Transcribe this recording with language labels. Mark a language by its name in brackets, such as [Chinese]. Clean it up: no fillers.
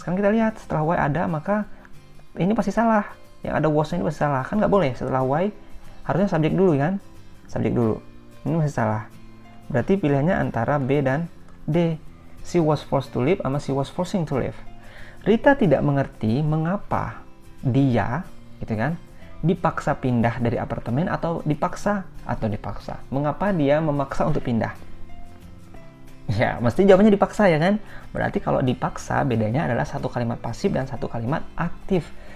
[Indonesian] Sekarang kita lihat setelah why ada, maka ini pasti salah. Yang ada was-nya ini pasti salah. Kan nggak boleh setelah why harusnya subjek dulu kan? Subjek dulu. Ini masih salah. Berarti pilihannya antara B dan D. [English] She was forced to leave sama she was forcing to leave. [Indonesian] Rita tidak mengerti mengapa dia, gitu kan, dipaksa pindah dari apartemen atau dipaksa. Mengapa dia memaksa untuk pindah? Ya, mesti jawabannya dipaksa, ya kan? Berarti kalau dipaksa, bedanya adalah satu kalimat pasif dan satu kalimat aktif.